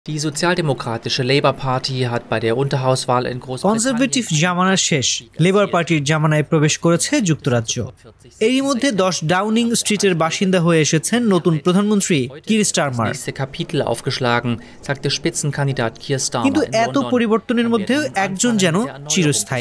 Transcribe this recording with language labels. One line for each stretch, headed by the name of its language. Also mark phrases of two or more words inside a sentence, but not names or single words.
German: Die sozialdemokratische Labour Party hat bei der Unterhauswahl in
Bangla: কনজারভেটিভ জামানার শেষ লেবার পার্টির জামানায় প্রবেশ করেছে যুক্তরাজ্য। এরই মধ্যে 10 ডাউনিং স্ট্রিটের বাসিন্দা হয়ে এসেছেন নতুন প্রধানমন্ত্রী কির স্টারমার। কিন্তু এত পরিবর্তনের মধ্যেও একজন যেন চিরস্থায়ী।